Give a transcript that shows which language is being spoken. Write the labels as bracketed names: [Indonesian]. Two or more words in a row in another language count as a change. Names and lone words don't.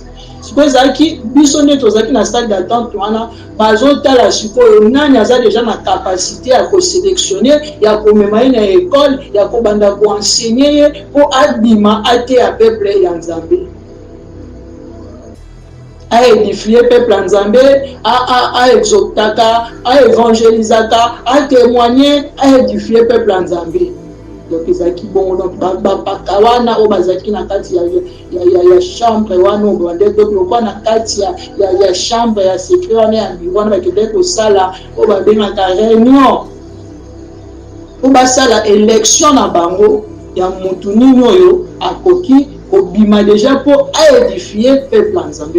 [Lingala] Sikoyo ezalaki biso nde tozalaki na [French] salle d'attente [Lingala] wana bazotala sikoyo nani aza déjà na capacité ya kosélectionne ya komema ye na école ya kobanda koenseigner ye po abima ate ya peuple ya Nzambe a édifier peuple ya Nzambe a exhortaka a évangélisaka a témoigner a édifier peuple ya Nzambe. Donc ezalaki bongo donc bapaka wana oyo bazalaki na kati ya chambre wana obande donc lokwa na kati ya chambre ya secret wana ya biro wana bakendeki kosala oyo babengaka réunion po basala élection na bango ya motu nini oyo akoki kobima déjà po aédifier peuple ya Nzambe.